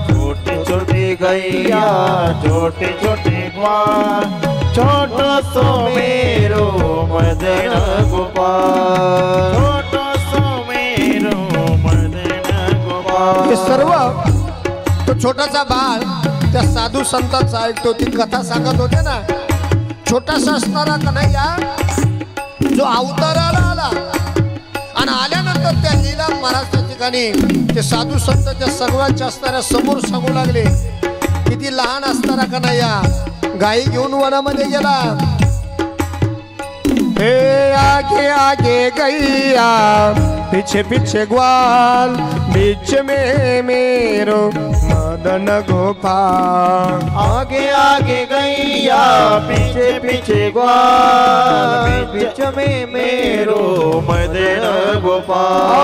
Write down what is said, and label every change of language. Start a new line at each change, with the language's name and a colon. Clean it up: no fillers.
Hindi: छोटे छोटे गैया, छोटे छोटे ग्वाल, छोटो सो मेरो मदन गोपाल, छोटो सो मेरो मदन गोपाल.
Marathi: हे सर्व तो छोटासा बाळ त्या साधू संतांचा ऐकतो. ती कथा सांगत होते ना. छोटासा असणारा कन्हैया जो अवताराला आला आणि आल्यानंतर त्या लीला महाराजच्या ठिकाणी ते साधू संत त्या सर्वांच्या असणाऱ्या समोर सांगू लागले. किती लहान असणारा कन्हैया गाई घेऊन वनामध्ये गेला.
Hindi: हे आगे आगे गैया, पीछे पीछे ग्वाल, बीच में मेरो मदन गोपाल. आगे आगे गैया, पीछे पीछे ग्वाल, बीच में मेरो मदन गोपाल.